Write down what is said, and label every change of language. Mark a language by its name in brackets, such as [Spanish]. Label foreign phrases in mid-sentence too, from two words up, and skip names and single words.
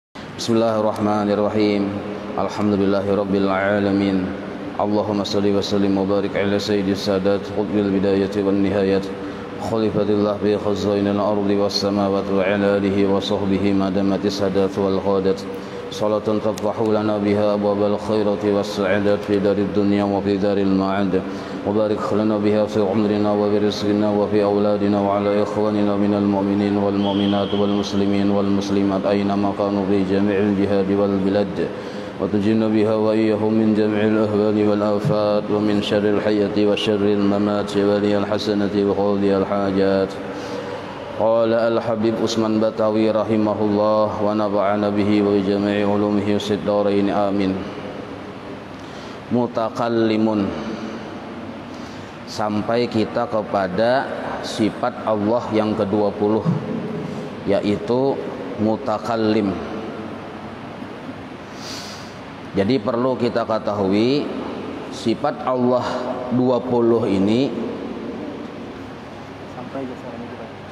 [Arabic] بسم الله الرحمن الرحيم. الحمد لله رب العالمين. اللهم صل وسلم وبارك على سيد السادات قطب البداية والنهايات خليفة الله بخزائن الأرض والسماوات وعلى آله وصحبه ما دامت السادات والغدات صلاة تفتح لنا بها أبواب الخيرات والسعادات في دار الدنيا وفي دار المعاد وبارك لنا بها في عمرنا وبرزقنا وفي أولادنا وعلى إخواننا من المؤمنين والمؤمنات والمسلمين والمسلمات أين ما كانوا في جميع الجهاد والبلاد وتجن بها وإياهم من جميع الأهوال والآفات ومن شر الحياة وشر الممات ولي الحسنة وقضي الحاجات. قال الحبيب عثمان بتاوي رحمه الله ونفعنا به وبجميع علومه في الدارين آمين. [Indonesian] Mutakallimun, sampai kita kepada sifat Allah yang ke-20, yaitu mutakallim. Jadi perlu kita ketahui sifat Allah 20 ini sampai suaranya kita.